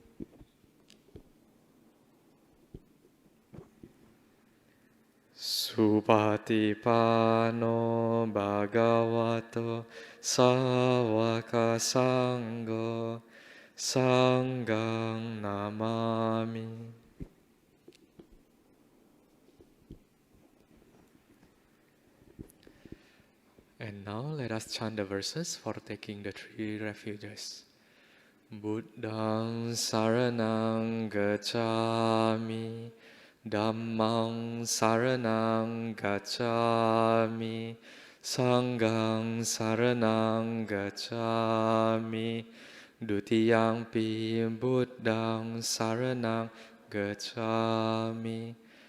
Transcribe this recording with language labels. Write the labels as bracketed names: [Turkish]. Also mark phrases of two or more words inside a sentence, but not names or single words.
[Pali] Supatipano Bhagavato Sāvaka Sangho Sanghang Namami. [English] And now let us chant the verses for taking the 3 refuges. [Pali] Buddhang Saranang Gacchami, Dhammang Saranang Gacchami, Sanghang Saranang Gacchami, Dutiyampi Buddhang Saranang Gacchami,